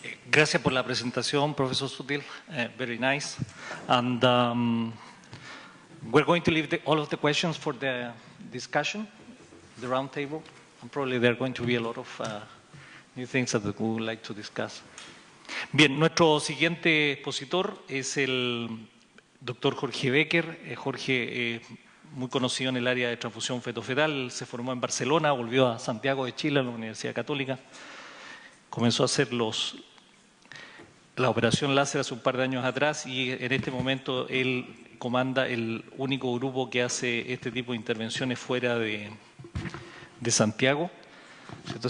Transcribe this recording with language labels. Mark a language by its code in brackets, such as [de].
[es] Gracias por la presentación, Professor Sutil. [en] Very nice. And we're going to leave all of the questions for the discussion, the round table. And probably there are going to be a lot of new things that we would like to discuss. [es] Bien, nuestro siguiente expositor es el doctor Jorge Becker. Jorge, muy conocido en el área de transfusión fetofetal, se formó en Barcelona, volvió a Santiago de Chile, a la Universidad Católica. Comenzó a hacer la operación láser hace un par de años atrás y en este momento él comanda el único grupo que hace este tipo de intervenciones fuera de Santiago. ¿Cierto?